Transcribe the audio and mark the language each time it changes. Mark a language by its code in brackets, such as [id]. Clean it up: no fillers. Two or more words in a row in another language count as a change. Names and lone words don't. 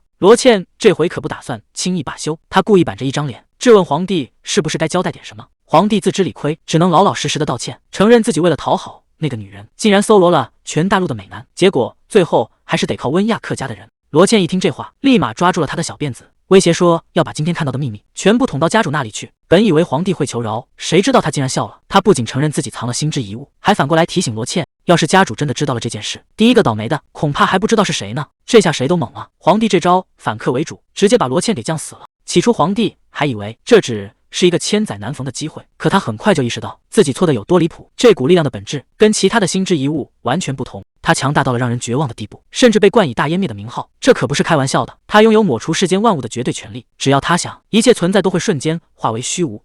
[zh] 羅茜這回可不打算輕易罷休，他故意板着一張臉，質問皇帝是不是該交代點什麼。皇帝自知理虧，只能老老實實的道歉，承認自己為了討好那個女人，竟然搜羅了全大陸的美男，結果最後還是得靠溫亞克家的人。羅茜一聽這話，立馬抓住了他的小辮子，威脅說要把今天看到的秘密全部捅到家主那裡去。本以為皇帝會求饒，誰知道他竟然笑了。他不僅承認自己藏了心之遺物，還反過來提醒羅茜，要是家主真的知道了這件事，第一個倒霉的恐怕還不知道是誰呢。這下誰都懵了，皇帝這招反客為主，直接把羅茜給降死了。起初皇帝還以為這只是一個千載難逢的機會，可他很快就意識到自己錯得有多離譜。這股力量的本質跟其他的心之遺物完全不同，它強大到了讓人絕望的地步，甚至被冠以大湮滅的名號。這可不是開玩笑的，他擁有抹除世間萬物的絕對權利，只要他想，一切存在都會瞬間化為虛無。